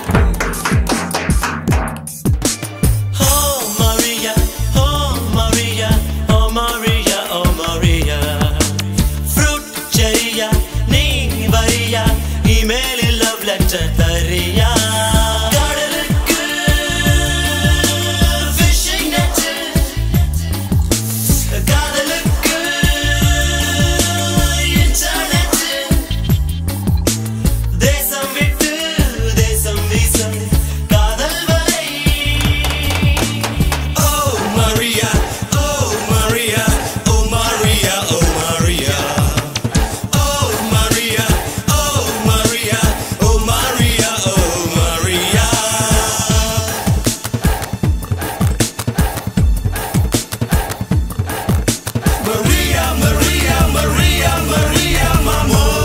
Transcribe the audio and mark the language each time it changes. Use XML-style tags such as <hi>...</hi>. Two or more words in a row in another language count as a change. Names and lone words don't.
<en>Oh Maria, oh Maria, oh Maria, oh Maria. Fruit cherry-ya,</en> <ta>நீ வரியா,</ta> <en>email love letter tariya.</en> <ta>கடலுக்கு</ta> <en>fishing net,</en> <ta>காதலுக்கு internet. தேசம் விட்டு தேசம் வீசும் காதல் வலை.</ta> <en>Oh Maria, oh Maria, oh Maria, oh Maria. Oh Maria, oh Maria, oh Maria, oh Maria. Maria, Maria, Maria, Maria, mamo.</en>